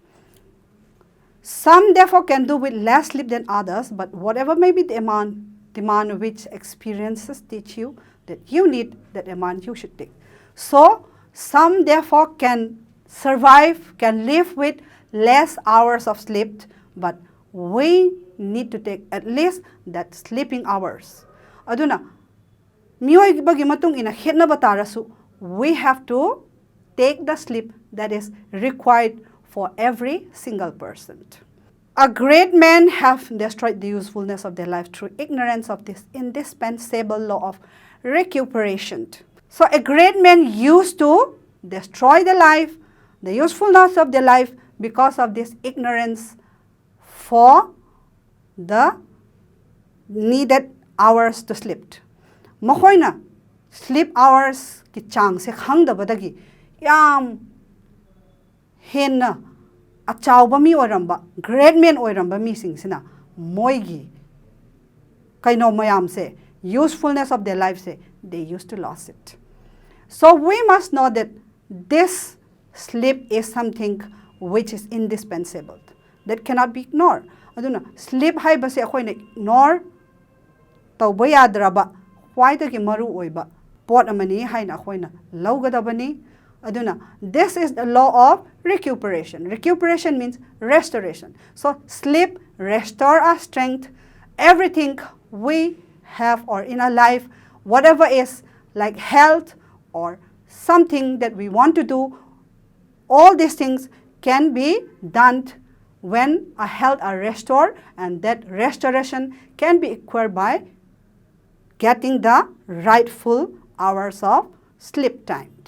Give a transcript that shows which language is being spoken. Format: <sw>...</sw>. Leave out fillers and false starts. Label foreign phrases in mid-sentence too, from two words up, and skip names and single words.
<en>Some therefore can do with less sleep than others, but whatever may be the amount which experiences teach you that you need that amount you should take. So some therefore can survive, can live with less hours of sleep, but we need to take at least that sleeping hours.</en> <mni>Aduna, miyoy bagi matung ina hitna batarasu,</mni> <en>we have to take the sleep that is required for every single person. A great man have destroyed the usefulness of their life through ignorance of this indispensable law of recuperation. So a great man used to destroy the life, the usefulness of their life, because of this ignorance for the needed hours to sleep.</en> <mni>Mahoina</mni> <en>sleep hours</en> <mni>ki chang se khangdabadagi yam henna achawba mi oiramba</mni> <en>great man</en> <mni>oiramba mi singsina moigi kaino mayam se</mni> <en>usefulness of their life</en> <mni>se</mni> <en>they used to lose it. So we must know that this sleep is something which is indispensable, that cannot be ignored.</en> <mni>Aduna sleep haibase akoina ignore tawba yadraba khwaidagi maru oiba pot amani haina akoina lawgadabani. Aduna,</mni> <en>this is the law of recuperation. Recuperation means restoration. So sleep restore our strength, everything we have or in our life, whatever is like health or something that we want to do, all these things can be done when our health are restored, and that restoration can be acquired by getting the rightful hours of sleep time.</en>